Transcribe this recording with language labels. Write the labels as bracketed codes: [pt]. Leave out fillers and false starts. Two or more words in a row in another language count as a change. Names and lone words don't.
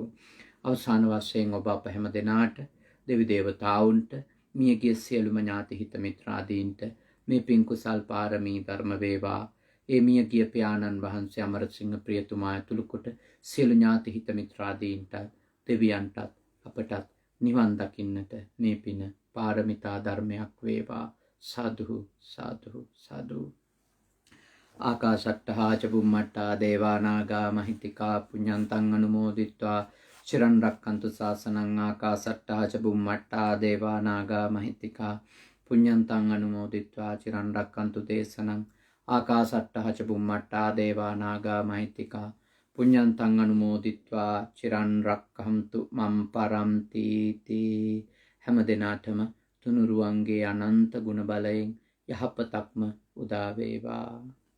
[si] අවසාන වශයෙන් ඔබ අප හැම දෙනාට දෙවි දේවතාවුන්ට මියගිය සියලුම ඥාති හිත මිත්‍රාදීන්ට මේ පින් කුසල් පාරමී ධර්ම වේවා. ඒ මියගිය පියාණන් වහන්සේ අමරසිංහ ප්‍රියතුමා ඇතුළු කොට සියලු ඥාති හිත මිත්‍රාදීන්ට දෙවියන්ටත් අපටත් නිවන් දකින්නට මේ පින පාරමිතා ධර්මයක් වේවා. සාදු සාදු සාදු. [pi] ආකාශට්ටහා ච බුම්මට්ටා දේවා නාග මහිත්‍තිකා පුඤ්ඤන්තං අනුමෝදිත්වා චිරන් රක්칸තු ශාසනං. ආකාශට්ටහා ච බුම්මට්ටා දේවා නාග මහිත්‍තිකා පුඤ්ඤන්තං අනුමෝදිත්වා චිරන් රක්칸තු දේශනං. ආකාශට්ටහා ච බුම්මට්ටා දේවා නාග මහිත්‍තිකා පුඤ්ඤන්තං අනුමෝදිත්වා චිරන් රක්ඛන්තු මම් පරන්ති තී. [si] හැම දිනාටම තුනුරුවන්ගේ අනන්ත ගුණ බලයෙන් යහපතක්ම උදා වේවා.